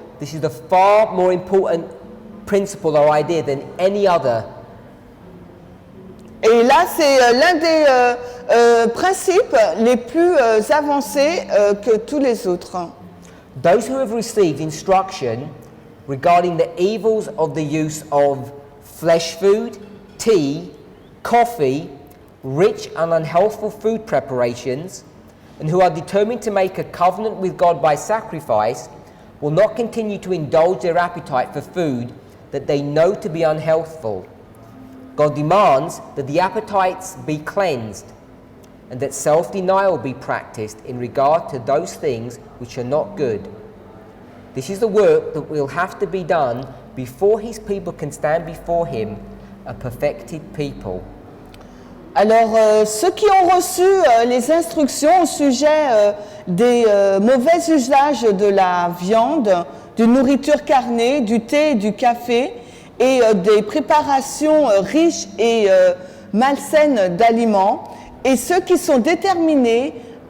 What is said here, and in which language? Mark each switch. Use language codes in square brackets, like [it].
[en] This is the far more important principle or idea than any other. [fr] Et là, c'est l'un des principes les plus avancés que tous les autres. [en] Those who have received instruction regarding the evils of the use of flesh food, tea, coffee, rich and unhealthful food preparations, and who are determined to make a covenant with God by sacrifice, will not continue to indulge their appetite for food that they know to be unhealthful. God demands that the appetites be cleansed and that self-denial be practiced in regard to those things which are not good. This is the work that will have to be done before his people can stand before him, a perfected people. [fr] Alors, ceux qui ont reçu les instructions au sujet des mauvais usages de la viande, d'une nourriture carnée, du thé et du café, et des préparations riches et malsaines d'aliments, et ceux qui sont déterminés